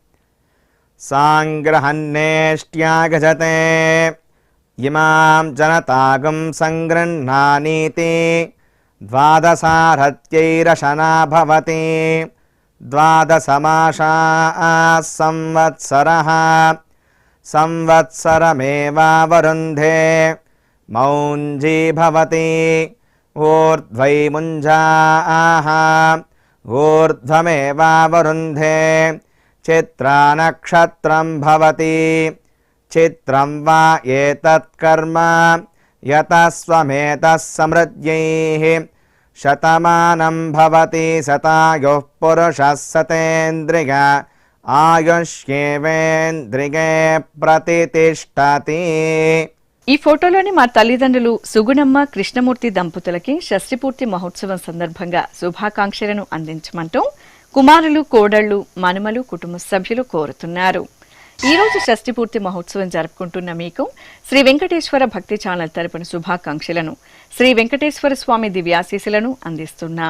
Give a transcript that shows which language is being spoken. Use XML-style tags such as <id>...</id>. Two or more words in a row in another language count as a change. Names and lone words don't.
<sa>సాంగ్రహన్నేష్ట్యాగజతే ఇమాం జనతాగం సంగృహ్ణానీతి ద్వాదశారథ్యైరశనా భవతి ద్వాదశమాసా సంవత్సరః సంవత్సరమేవావరుంధే మౌంజీ భవతి ఊర్ధ్వై ముంజాః ऊर्ध्वमेवावरुन्धे चित्रानक्षत्रं भवति चित्रं वा एतत्कर्म यतः स्वमेतः समृद्ध्यैः शतमानं भवति शतायुः पुरुषः शतेन्द्रिय आयुष्येवेन्द्रिये प्रतितिष्ठति।</sa> <te>ఈ ఫోటోలోని మా తల్లిదండ్రులు సుగుణమ్మ కృష్ణమూర్తి దంపతులకి షష్ఠిపూర్తి మహోత్సవం సందర్భంగా శుభాకాంక్షలను అందించమంటూ కుమారులు కోడళ్లు మనుమలు కుటుంబ సభ్యులు కోరుతున్నారు. ఈ రోజు షష్ఠిపూర్తి మహోత్సవం జరుపుకుంటున్న మీకు శ్రీ వెంకటేశ్వర భక్తి ఛానల్ తరపున శుభాకాంక్షలను శ్రీ వెంకటేశ్వర స్వామి దివ్యాశీస్సులను అందిస్తున్నాం.</te>